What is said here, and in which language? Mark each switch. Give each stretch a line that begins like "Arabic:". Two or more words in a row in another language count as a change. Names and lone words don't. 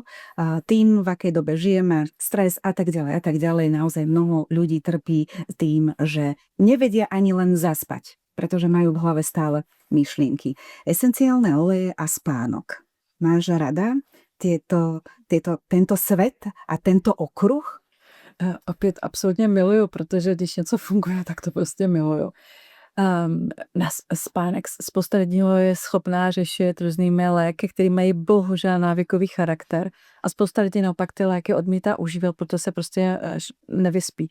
Slovak: A tým, v akej dobe žijeme, stres a tak ďalej, naozaj mnoho ľudí trpí tým, že nevedia ani len zaspať, pretože majú v hlave stále myšlienky. Esenciálne oleje a spánok. Máš rada tento svet a tento okruh?
Czech: Opět absolutně miluju, protože když něco funguje, tak to prostě miluju. Spánek spousta lidí je schopná řešit různými léky, které mají bohužel návykový charakter a spousta lidí naopak ty léky odmítá užívat, protože se prostě nevyspí.